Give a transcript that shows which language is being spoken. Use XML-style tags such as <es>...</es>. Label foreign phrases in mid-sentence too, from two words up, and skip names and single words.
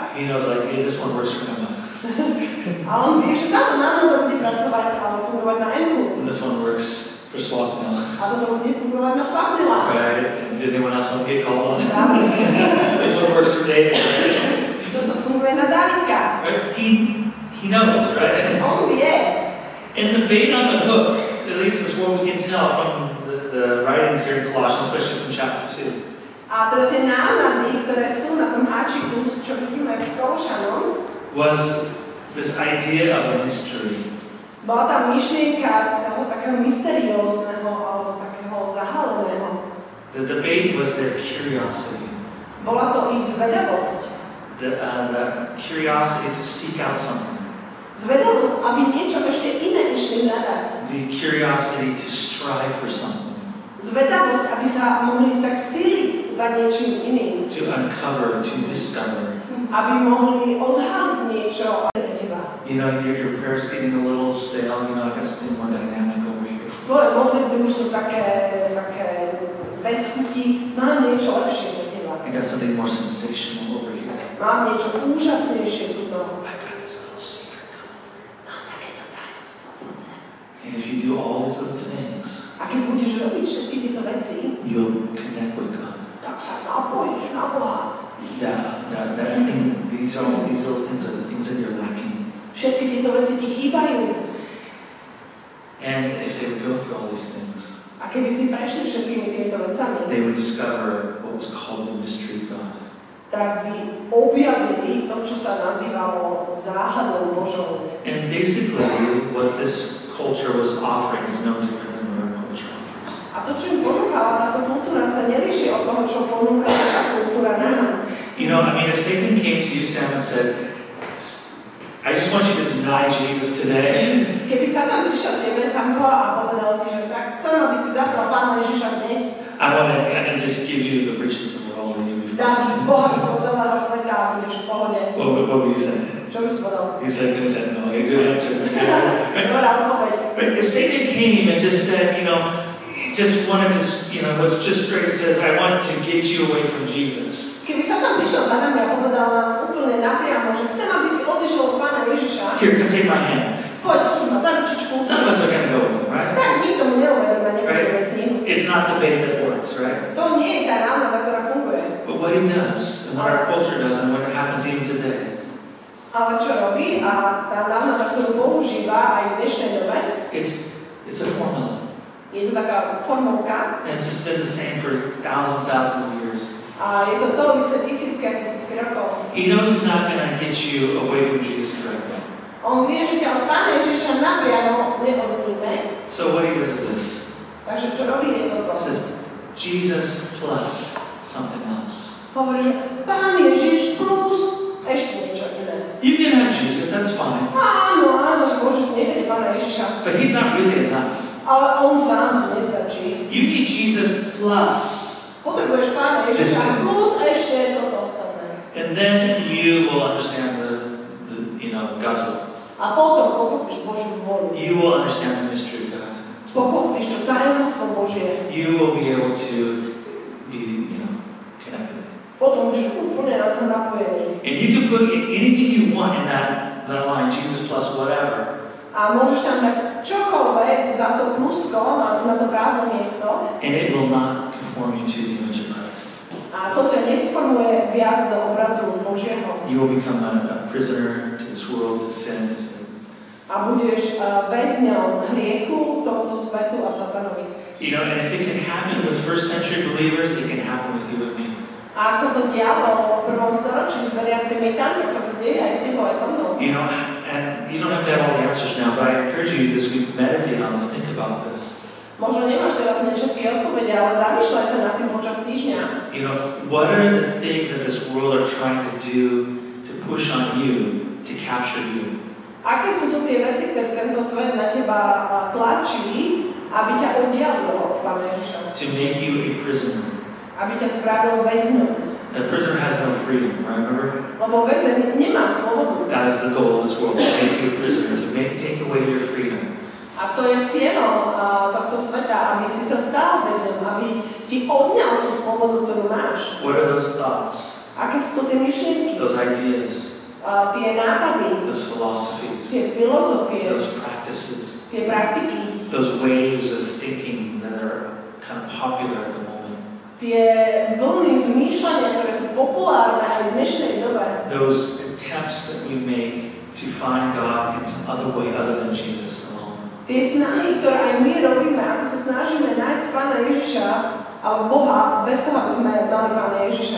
<en>He knows, like, hey, this one works for him.</en> <sk>A on vie, že táto návnada bude pracovať alebo fungovať na M-ku.</sk> <en>And this one works for swap now.</en> <sk>A toto bude fungovať na svapnila.</sk> <en>Right? And did anyone else want to get called on? This one works for David. Right?</en> <sk>Toto funguje na Dávidka.</sk> <en>Right? He knows, right?</en> <sk>On vie.</sk> <en>And the bait on the hook, at least is what we can tell from the writings here in Colossians, especially from chapter 2.</en> <sk>A teda tie návnady, ktoré sú na tom háčiku, čo vidíme v Kološanom,</sk> <en>was this idea of a mystery.</en> <sk>bola tá myšlienka toho takého mysteriózneho alebo takého zahaleného.</sk> <en>The debate was their curiosity.</en> <sk>Bola to ich zvedavosť.</sk> <en>The curiosity to seek out something.</en> <sk>Zvedavosť, aby niečo ešte iné išli hľadať.</sk> <en>The curiosity to strive for something.</en> <sk>Zvedavosť, aby sa mohli tak siliť za niečím iným.</sk> <en>To uncover, to discover.</en> <sk>Aby mohli odhaliť niečo pre teba.</sk> <en>You know, your prayer's getting a little stale, you know, I got something more dynamic over here.</en> <sk>Tvoje modlitby už sú také bez chuti. Mám niečo lepšie pre teba.</sk> <en>I got something more sensational over here.</en> <sk>Mám niečo úžasnejšie tu.</sk> <en>I got this little secret. And if you do all these other things,</en> <sk>robiť všetky tieto veci,</sk> <en>you'll connect with God.</en> <sk>tak sa napojíš na Boha.</sk> <en>That thing, these little things are the things that you're lacking.</en> <sk>Všetky tieto veci ti chýbajú.</sk> <en>And if they would go through all these things,</en> <sk>A keby si prešli všetkými týmito vecami,</sk> <en>they would discover what was called the mystery of God.</en> <sk>tak by objavili to, čo sa nazývalo záhadou Božou.</sk> <en>And basically, what this culture was offering is no different than what our culture offers.</en> <sk>A to, čo im ponúkala táto kultúra, sa nelíši od toho, čo ponúka naša kultúra nám.</sk> <en>You know, I mean, if Satan came to you, Sam, and said, I just want you to deny Jesus today.</en> <sk>Keby Satan prišiel k tebe, Samuel, a povedal ti, že tak chcem, aby si zapral Pána Ježiša dnes,</sk> <en>I can just give you the riches of the world and you'll be</en> <sk>dám ti</sk> <en>fine.</en> <sk>bohatstvo celého sveta a budeš v pohode.</sk> <en>What would you say?</en> <sk>Čo by si povedal?</sk> <en>He said no. Okay, good answer.</en> <sk>Dobrá odpoveď.</sk> <en>But if Satan came and just said, you know, he just wanted to, you know, was just straight and says, I want to get you away from Jesus.</en> <sk>Keby Satan prišiel za nami a povedal nám úplne napriamo, že chcem, aby si odišiel od Pána Ježiša,</sk> <en>Here, come take my hand.</en> <sk>poď, chyť ma za ručičku,</sk> <en>None of us are going to go with him, right?</en> <sk>tak nikto mu neuveríme, nebudeme s ním.</sk> <en>It's not the bait that works, right?</en> <sk>To nie je tá návnada, ktorá funguje.</sk> <en>But what he does, and what our culture does, and what happens even today,</en> <sk>Ale čo robí a tá návnada, ktorú používa aj v dnešnej dobe,</sk> <en>it's a formula.</en> <sk>je to taká formovka</sk> <en>And it's just been the same for thousands of years.</en> <sk>a je to to isté tisícky a tisícky rokov.</sk> <en>He knows he's not going to get you away from Jesus forever.</en> <sk>On vie, že ťa od Pána Ježiša napriamo neodníme,</sk> <en>So what he does is this.</en> <sk>takže čo robí je</sk> <en>He</en> <sk>toto.</sk> <en>says, Jesus plus something else.</en> <sk>Hovorí, že Pán Ježiš plus ešte niečo iné.</sk> <en>You can have Jesus, that's fine.</en> <sk>Áno, že môže snieť Pána Ježiša,</sk> <en>But he's not really enough.</en> <sk>ale on sám to nestačí.</sk> <en>You need Jesus plus.</en> <sk>Potrebuješ Pána Ježiša plus ešte toto ostatné.</sk> <en>And then you will understand the God's will.</en> <sk>A potom pochopíš Božiu vôľu.</sk> <en>You will understand the mystery of God.</en> <sk>Pochopíš to tajomstvo Božie.</sk> <en>You will be able to be, connected.</en> <sk>Potom budeš úplne na to napojený.</sk> <en>And you can put anything you want in that line, Jesus plus whatever.</en> <sk>A môžeš tam dať čokoľvek za to plusko na to prázdne miesto.</sk> <en>And it will not conform you to the image of Christ.</en> <sk>A to ťa nesformuje viac do obrazu Božieho.</sk> <en>You will become a prisoner to this world, to sin, to sin.</en> <sk>A budeš väzňom hriechu, tomuto svetu a satanovi.</sk> <en>And if it can happen with first century believers, it can happen with you and me.</en> <sk>A ak sa to dialo v prvom storočí s veriacimi tam, tak sa to deje aj s tebou, aj so mnou.</sk> <en>And you don't have to have all the answers now, but I encourage you this week, meditate on this, think about this.</en> <sk>Možno nemáš teraz všetky odpovede, ale zamýšľaj sa nad tým počas týždňa.</sk> <en>What are the things that this world are trying to do to push on you, to capture you?</en> <sk>Aké sú tu tie veci, ktoré tento svet na teba tlačí, aby ťa oddialilo od Pána Ježiša?</sk> <en>To make you a prisoner.</en> <sk>Aby ťa spravil väzňom.</sk> <en>A prisoner has no freedom, right? Remember?</en> <sk>Lebo väzeň nemá slobodu.</sk> <en>That is the goal of this world, to make you a prisoner, to take away your freedom.</en> <sk>A to je cieľom tohto sveta, aby si sa stal väzňom, aby ti odňal tú slobodu, ktorú máš.</sk> <en>What are those thoughts?</en> <sk>Aké sú to tie myšlienky?</sk> <en>Those ideas?</en> <sk>Tie nápady,</sk> <en>Those philosophies?</en> <sk>tie filozofie,</sk> <en>Those practices?</en> <sk>tie praktiky,</sk> <en>Those waves of thinking that are kind of popular at the moment?</en> <sk>tie vlny zmýšľania, ktoré sú populárne aj v dnešnej dobe.</sk> <en>Those attempts that we make to find God in some other way other than Jesus alone.</en> <sk>Tie snahy, ktoré aj my robíme, ako sa snažíme nájsť Pána Ježiša alebo Boha bez toho, aby sme mali Pána Ježiša.</sk>